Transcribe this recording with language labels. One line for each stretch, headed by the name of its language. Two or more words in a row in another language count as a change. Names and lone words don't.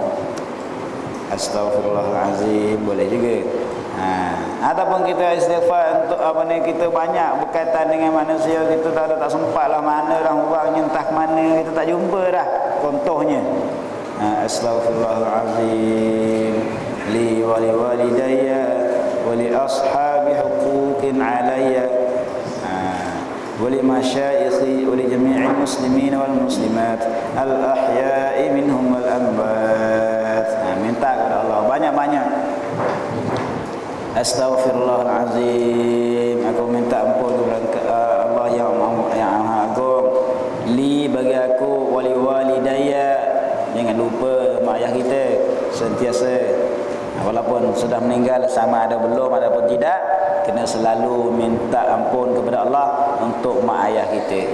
Malay: Astaghfirullahalazim boleh juga. Ataupun kita istighfar untuk kita banyak berkaitan dengan manusia, kita tak sempat lah mana dah orangnya, entah mana kita tak jumpa dah.
Arabic: Contohnya أستغفر الله العظيم لي ولوالديّ ولأصحاب حقوق عليّ ولمشايخي ولجميع المسلمين والمسلمات الأحياء منهم والأموات.
Malay: Minta kepada Allah banyak-banyak. Astaghfirullahalazim, aku minta ampun kepada Allah yang Maha Agung. Li bagi aku,
Arabic: ولي ولوالديّ,
Malay: jangan lupa mak ayah kita sentiasa, walaupun sudah meninggal, sama ada belum ataupun tidak, kena selalu minta ampun kepada Allah untuk mak ayah kita.